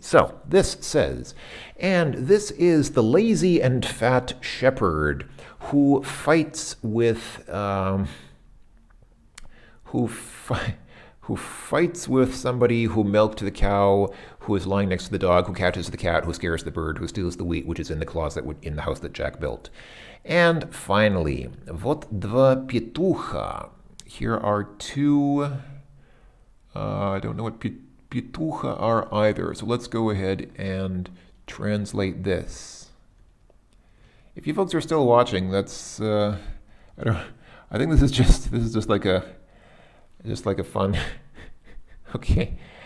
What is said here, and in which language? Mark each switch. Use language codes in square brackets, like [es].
[en] So, this says, and this is the lazy and fat shepherd who fights with, who fights with somebody who milked the cow, who is lying next to the dog, who catches the cat, who scares the bird, who steals the wheat, which is in the closet in the house that Jack built. And finally, [ru] вот два петуха. [en] Here are 2, I don't know what pitucha are either, so let's go ahead and translate this. If you folks are still watching, that's, I think this is just like a fun, okay.